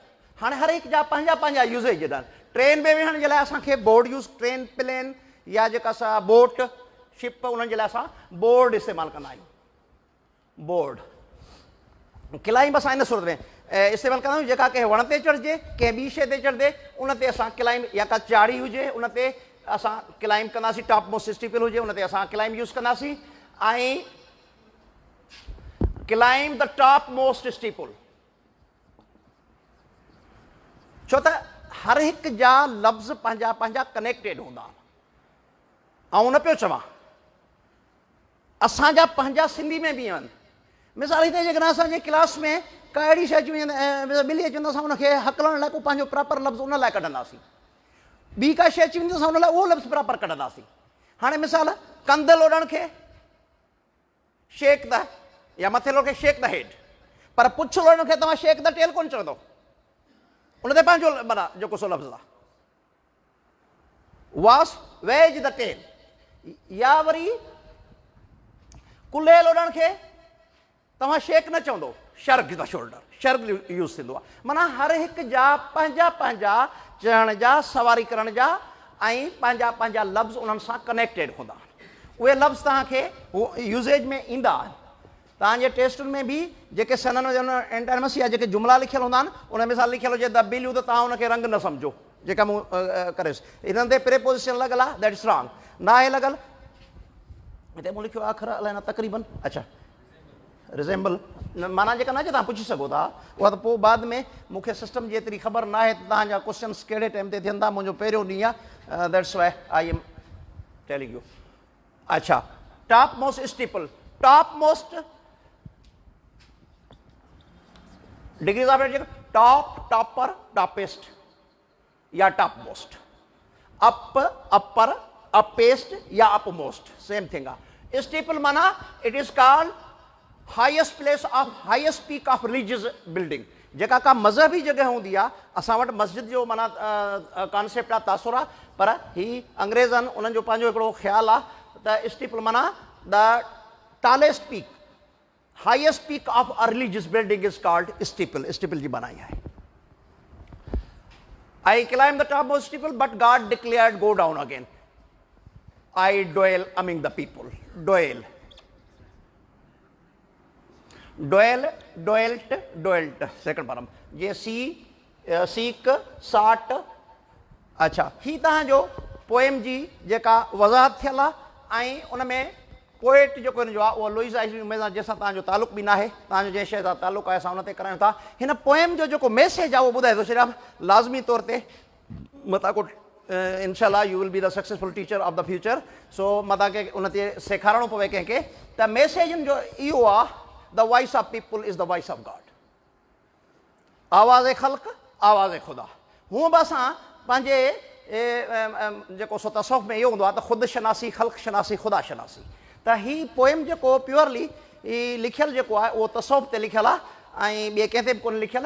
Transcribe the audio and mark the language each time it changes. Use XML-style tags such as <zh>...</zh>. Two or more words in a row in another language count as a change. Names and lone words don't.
<sd>हाणे हर हिकु जा पंहिंजा पंहिंजा यूज़ेज आहिनि। ट्रेन में वेहण जे लाइ असांखे बोर्ड यूज़, ट्रेन प्लेन या जेका असां</sd> <en>boat ship,</en> <sd>उन्हनि जे लाइ असां बोर्ड इस्तेमालु कंदा आहियूं। बोर्ड, क्लाइम असां इन सूरत में इस्तेमालु कंदा आहियूं जेका कंहिं वण ते चढ़िजे, कंहिं ॿी शइ ते चढ़िजे उन ते असां क्लाइम, या का चाढ़ी हुजे उन ते असां क्लाइम कंदासीं,</sd> <en>top most steeple</en> <sd>हुजे उन ते असां</sd> <en>climb use</en> <sd>कंदासीं। ऐं</sd> <en>climb the top most steeple,</en> <sd>छो त हर हिकु जा लफ़्ज़ पंहिंजा पंहिंजा कनेक्टेड हूंदा। ऐं न पियो चवां, असांजा पंहिंजा सिंधी में बि आहिनि। मिसाल हिते जेकॾहिं असांजे क्लास में का अहिड़ी शइ अची वञे, ॿिली अची वेंदो, असां उनखे हकलण लाइ को पंहिंजो प्रॉपर लफ़्ज़ उन लाइ कढंदासीं। ॿी का शइ अची वेंदी असां उन लाइ उहो लफ़्ज़ प्रॉपर कढंदासीं। हाणे मिसाल, कंध लोॾण खे</sd> <en>shake the,</en> <sd>या मथे लोड खे</sd> <en>shake the head,</en> <sd>पर पुछ लोॾण खे तव्हां</sd> <en>shake the tail</en> <sd>कोन चवंदो, उन ते पंहिंजो माना जेको सो लफ़्ज़ आहे।</sd> <en>was wag the tail,</en> <sd>या वरी कुल्हे लोॾण खे तव्हां शेक न चवंदो,</sd> <en>shrug the shoulder, shrug use</en> <sd>थींदो आहे। माना हर हिकु जा पंहिंजा पंहिंजा चढ़ण जा, सवारी करण जा ऐं पंहिंजा पंहिंजा लफ़्ज़ उन्हनि सां कनेक्टेड हूंदा आहिनि। उहे लफ़्ज़ तव्हांखे यूज़ेज में ईंदा आहिनि। तव्हांजे टेस्टुनि में बि जेके</sd> <en>synonyms antonyms</en> <sd>या जेके जुमिला लिखियल हूंदा आहिनि उन में सां लिखियलु हुजे</sd> <en>the blue,</en> <sd>त तव्हां उनखे रंग न सम्झो जेका मूं करेसि। हिननि ते प्रेपोजिशन लॻल आहे,</sd> <en>that is wrong,</en> <sd>न आहे लॻल। हिते मूं लिखियो आहे अखर अलाए न तक़रीबन, अच्छा रिज़ेम्बल, माना जेका न तव्हां पुछी सघो था उहा त पोइ बाद में, मूंखे सिस्टम जी एतिरी ख़बर न आहे त तव्हांजा क्वेश्चन्स कहिड़े टाइम ते थियनि था। मुंहिंजो पहिरियों ॾींहुं आहे,</sd> <en>that's why I am telling you. अच्छा, top most steeple, top most degrees of top, topper, toppest or top most, up, upper, uppest or up most, same thing आहे। स्टीपल माना it is called highest place of, highest peak of religious building.</en> <sd>जेका का मज़हबी जॻह हूंदी आहे, असां वटि मस्जिद जो माना कॉन्सेप्ट आहे, तासुर आहे, पर ही अंग्रेज़नि उन्हनि जो पंहिंजो हिकिड़ो ख़्यालु आहे त स्टीपल माना</sd> <en>the tallest peak, highest peak of a religious building is called steeple.</en> <sd>स्टीपल जी बनाई आहे।</sd> <en>I climbed the topmost steeple, but God declared, go down again. I dwell among the people. Dwell. Dwell, dwelt, dwelt. Second param. ये seek, sought.</en> <sd>अच्छा, ही तव्हांजो पोएम जी जेका वज़ाहत थियल आहे ऐं उन में पोएट जेको हिन जो आहे उहो लुइस आइज़ में जंहिंसां तव्हांजो तालुक़ बि न आहे, तव्हांजो जंहिं शइ सां तालुक़ आहे असां उन ते करायूं था। हिन पोएम जो जेको मैसेज आहे उहो ॿुधाए थो छॾियां लाज़मी तौर ते। मता को</sd> <en>इनशाला you will be the successful teacher of the future.</en> <sd>सो मता खे उन ते सेखारणो पवे कंहिंखे त मैसेज जो इहो आहे,</sd> <en>the voice of people is the voice of God.</en> <sd>आवाज़ ख़ल्क़, आवाज़ ख़ुदा। हूअं बि असां पंहिंजे जेको सो तसव्वुफ़ में इहो हूंदो आहे त ख़ुदि शनासी, ख़ल्क़ शनासी, ख़ुदा शनासी। त ही पोएम जेको प्योरली लिखियलु जेको आहे उहो तसव्वुफ़ ते लिखियलु आहे ऐं ॿिए कंहिं ते बि कोन लिखियलु।</sd>